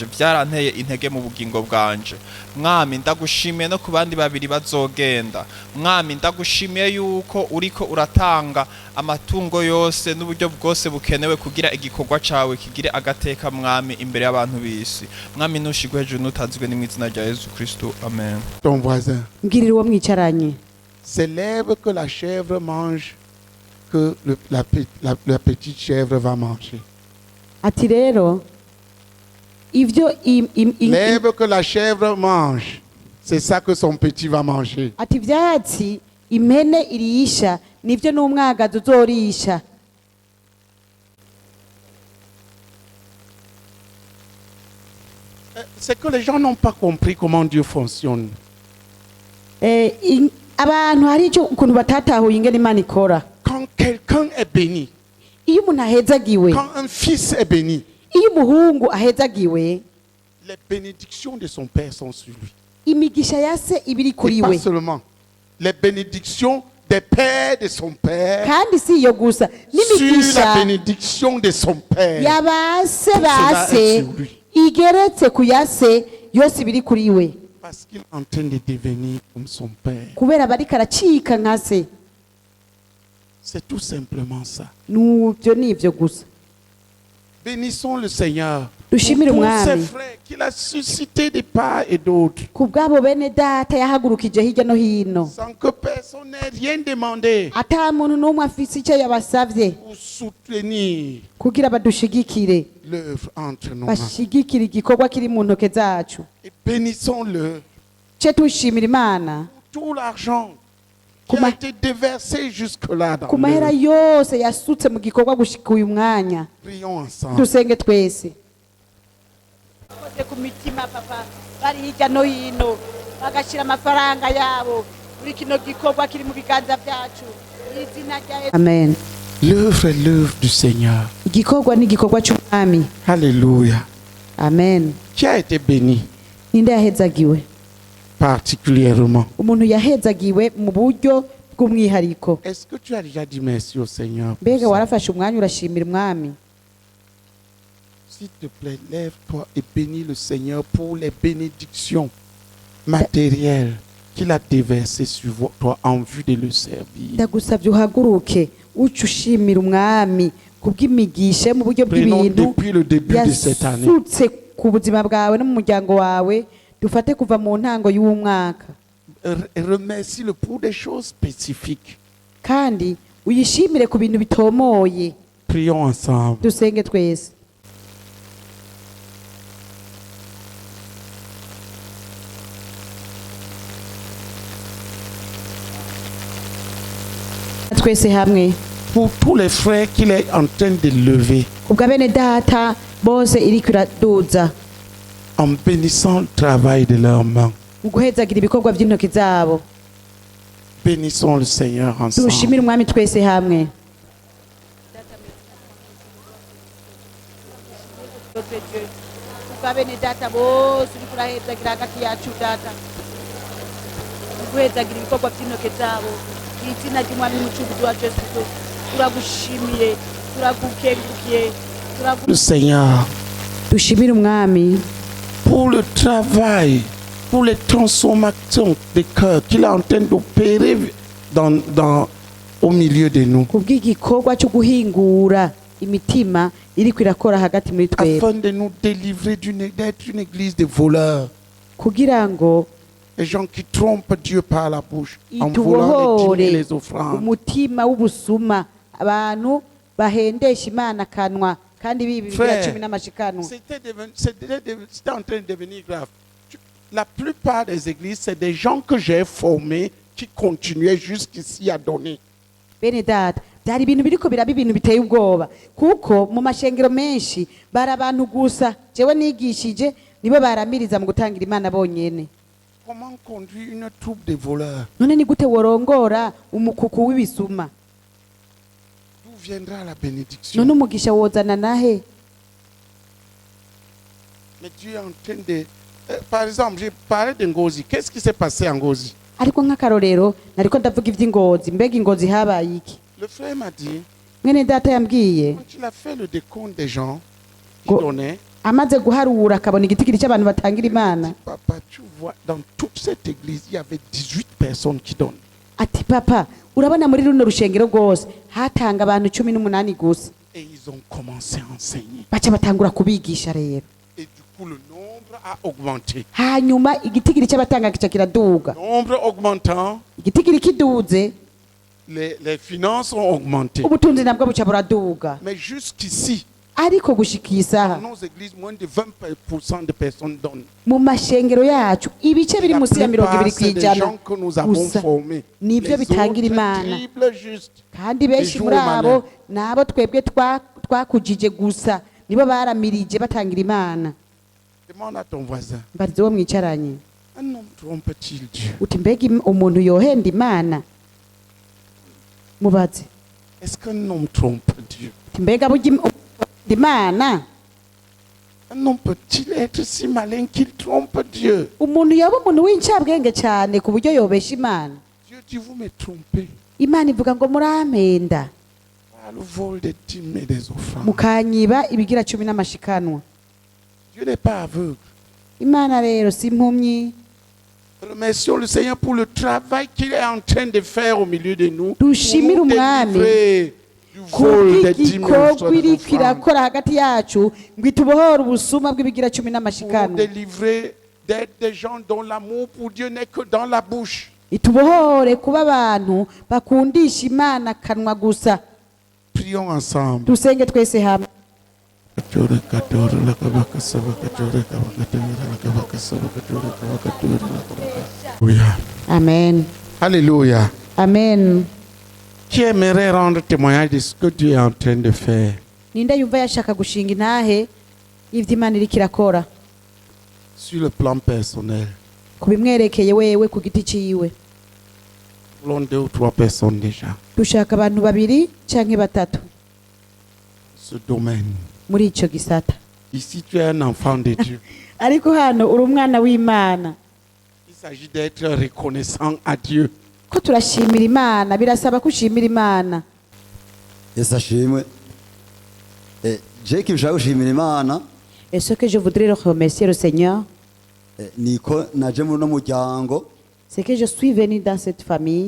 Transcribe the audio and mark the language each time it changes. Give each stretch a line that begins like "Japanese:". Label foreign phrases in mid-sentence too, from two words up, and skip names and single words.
Rundi: Byaranteye intege mu bugingo bwanje mwami. Ndagushimiye no ku bandi babiri bazogenda mwami. Ndagushimiye yuko uriko uratanga amatungo yose n'uburyo bwose bukenewe kugira igikorwa cawe kigire agateka mwami imbere y'abantu bisi mwami. Nushigwe hejuru nutazwe ni mu izina rya Yesu Kristo. Amen.
French: Ton voisin,
Rundi: mbwirira uwo mwicaranye,
French: c'est l'herbe que la chèvre mange que la petite chèvre va manger.
Rundi: ati rero ivyo
French: l'herbe que la chèvre mange, c'est ça que son petit va manger.
Rundi: ati ivyatsi impene irisha nivyo n'umwagazi uzorisha.
French: C'est que les gens n'ont pas compris comment Dieu fonctionne.
Rundi: Abantu hari icyo ukuntu batatahuye ingene Imana ikora.
French: Quand quelqu'un est béni,
Rundi: iyo umuntu ahezagiwe,
French: quand un fils est béni,
Rundi: iyo umuhungu ahezagiwe,
French: les bénédictions de son père sont sur lui.
Rundi: imigisha ya se ibiri kuri
French: Et
Rundi: we.
French: pas seulement les bénédictions des pères de son père,
Rundi: kandi si iyo gusa
French: sur la
Rundi: n'imigisha
French: bénédiction de son père.
Rundi: yabase
French: Tout cela
Rundi: base
French: est sur lui.
Rundi: igeretse ku yase yose ibiri kuri we,
French: Parce qu'il est en train de devenir comme son père.
Rundi: kubera bariko aracika nka se.
French: C'est tout simplement ça.
Rundi: Nuvyo nivyo gusa.
French: Bénissons le Seigneur
Rundi: Dushimire
French: pour ses
Rundi: umwami
French: frères qu'il a suscité de part et d'autre,
Rundi: ku bw'abo bene data yahagurukije hirya no hino,
French: sans que personne n'ait rien demandé,
Rundi: ata muntu n'umwe afise icyo yabasavye
French: pour soutenir
Rundi: kugira badushigikire,
French: l'œuvre entre nos mains.
Rundi: bashigikire igikorwa kiri mu ntoke zacu.
French: Et bénissons-le
Rundi: Ce tushimira Imana
French: pour tout l'argent qui a été déversé jusque-là dans
Rundi: ku mahera
French: l'œuvre.
Rundi: yose yasutse mu gikorwa gushika uyu mwanya.
French: Prions ensemble.
Rundi: Dusenge twese. Ku mitima papa bari hirya no hino bagashira amafaranga yabo muri kino gikorwa kiri mu biganza byacu. Amen.
French: L'œuvre est l'œuvre du Seigneur.
Rundi: Igikorwa ni igikorwa cy'umwami. Alléluia. Amen.
French: Qui a été béni
Rundi: Ninde yahezagiwe?
French: particulièrement?
Rundi: Umuntu yahezagiwe mu buryo bw'umwihariko.
French: Est-ce que tu as déjà dit merci au Seigneur?
Rundi: Mbega warafashe umwanya urashimira umwami?
French: S'il te plaît, lève-toi et bénis le Seigneur pour les bénédictions matérielles qu'il a déversé sur toi en vue de le servir.
Rundi: ndagusabye uhaguruke uca ushimira umwami kubw'imigisha mu buryo
French: Prenons
Rundi: bw'ibintu
French: depuis le début de cette année.
Rundi: yasutse ku buzima bwawe no mu muryango wawe dufate kuva mu ntango y'uwo mwaka
French: Remercie-le pour des choses spécifiques.
Rundi: kandi uyishimire ku bintu bitomoye.
French: Prions ensemble.
Rundi: dusenge twese. twese hamwe
French: pour tous les frères qu'il est en train de lever
Rundi: ubwa bene data bose iriko iraduza
French: en bénissant le travail de leurs mains.
Rundi: mu guhezagira ibikorwa by'intoki zabo.
French: Bénissons le Seigneur ensemble.
Rundi: turushimire umwami twese hamwe. ubwa bene data bose uriko urahezagira hagati yacu data mu guhezagira ibikorwa by'intoki zabo mu izina ry'umwami n'umucunguzi wacu Yesu Kristo turagushimiye turagukengurukiye
French: Le Seigneur
Rundi: dushimire umwami
French: pour le travail, pour les transformations des cœurs qu'il est en train d'opérer au milieu de nous.
Rundi: kubw'igikorwa cyo guhingura imitima iriko irakora hagati muri twebwe
French: Afin de nous délivrer d'être une église de voleurs.
Rundi: kugira ngo
French: Les gens qui trompent Dieu par la bouche en volant les dîmes et les offrandes.
Rundi: umutima w'ubusuma abantu bahendesha imana kanwa kandi bibi bigira cumi n'amashikanwa.
French: C'était en train de devenir grave. La plupart des églises, c'est des gens que j'ai formés qui continuaient jusqu'ici à donner.
Rundi: bene data byari ibintu biriko biraba ibintu biteye ubwoba kuko mu mashengero menshi bari abantu gusa jewe nigishije nibo baramiriza mu gutangira imana bonyene.
French: Comment conduire une troupe de voleurs?
Rundi: none ni gute worongora umukuku w'ibisuma?
French: D'où viendra la bénédiction?
Rundi: none umugisha wozana nahe?
French: Mais Dieu est en train de... par exemple, j'ai parlé de Ngozi. Qu'est-ce qui s'est passé à Ngozi?
Rundi: ariko nk'akarorero nariko ndavuga ivy'ingozi mbega ingozi habaye iki?
French: Le frère m'a dit,
Rundi: mwene data yambwiye
French: quand il a fait le décompte des gens qui donnaient,
Rundi: amaze guharura akabona igitigiri cy'abantu batangira imana
French: papa, tu vois, dans toute cette église, il y avait 18 personnes qui donnent.
Rundi: ati papa urabona muri runo rushengero rwose hatanga abantu 18 gusa.
French: Et ils ont commencé à enseigner.
Rundi: baca batangura kubigisha rero
French: Et du coup, le nombre a augmenté.
Rundi: hanyuma igitigiri cy'abatanga kica kiraduga.
French: Nombre augmentant,
Rundi: igitigiri kiduze
French: les finances ont augmenté.
Rundi: ubutunzi nabwo buca buraduga.
French: Mais jusqu'ici,
Rundi: ariko gushika iyi saha
French: dans nos églises, moins de 20% de personnes donnent.
Rundi: mu mashengero yacu ibice biri
French: La
Rundi: munsi ya 20
French: plupart, c'est des
Rundi: kw'ijana
French: gens que nous avons
Rundi: gusa
French: formés.
Rundi: nibyo
French: Les
Rundi: bitangira
French: autres
Rundi: imana
French: dribblent juste.
Rundi: kandi
French: Les
Rundi: benshi
French: jours
Rundi: muri abo
French: malins.
Rundi: nabo twebwe twakujije gusa nibo baramirije batangira imana.
French: Demande à ton voisin.
Rundi: mbarize uwo mwicaranye
French: Un homme trompe-t-il Dieu?
Rundi: uti mbega umuntu yohenda imana? mubaze
French: Est-ce qu'un homme trompe Dieu?
Rundi: uti mbega burya imana?
French: Un homme peut-il être si malin qu'il trompe Dieu?
Rundi: umuntu yoba umuntu w'incabwenge cyane ku buryo yobesha imana?
French: Dieu dit, vous me trompez.
Rundi: imana ivuga ngo murampenda
French: Par le vol des dîmes et des offrandes.
Rundi: mukanyiba ibigira 10 n'amashikanwa.
French: Dieu n'est pas aveugle.
Rundi: imana rero si impumyi.
French: Remercions le Seigneur pour le travail qu'il est en train de faire au milieu de nous.
Rundi: dushimire
French: Pour nous
Rundi: umwami
French: délivrer du vol des dîmes et
Rundi: kubw'igikorwa
French: des
Rundi: iriko
French: offrandes.
Rundi: irakora hagati yacu ngo itubohore ubusuma bw'ibigira 10
French: Pour nous
Rundi: n'amashikanwa.
French: délivrer d'être des gens dont l'amour pour Dieu n'est que dans la bouche.
Rundi: itubohore kuba abantu bakundisha imana kanwa gusa.
French: Prions ensemble.
Rundi: dusenge twese hamwe. amen Alléluia. amen.
French: Qui aimerait rendre témoignage de ce que Dieu est en train de faire?
Rundi: ninde yumva yashaka gushinga intahe y'ivyo imana iriko irakora
French: Sur le plan personnel.
Rundi: ku bimwerekeye wewe ku giti ciwe?
French: Voulons 2 ou 3 personnes déjà.
Rundi: dushaka abantu 2 canke 3
French: Ce domaine.
Rundi: muri ico gisata.
French: Ici, tu es un enfant de Dieu.
Rundi: ariko hano uri umwana w'imana.
French: Il s'agit d'être reconnaissant à Dieu.
Rundi: ko turashimira imana birasaba ko ushimira imana. Yesu ashimwe. Jeki bishaka gushimira Imana.
French: Et ce que je voudrais remercier le Seigneur,
Rundi: niko naje muri no muryango
French: c'est que je suis venu dans cette famille